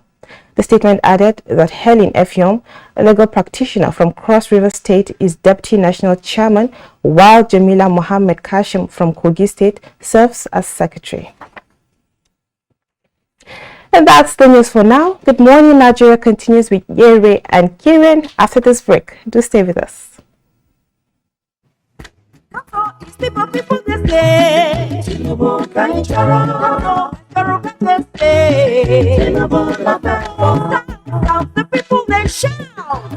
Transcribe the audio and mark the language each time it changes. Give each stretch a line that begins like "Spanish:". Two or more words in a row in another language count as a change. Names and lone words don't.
English: The statement added that Helen Effiong, a legal practitioner from Cross River State, is Deputy National Chairman, while Jamila Mohammed Kashim from Kogi State serves as Secretary. And that's the news for now. Good Morning Nigeria continues with Yere and Kiran after this break. Do stay with us. The people they shout.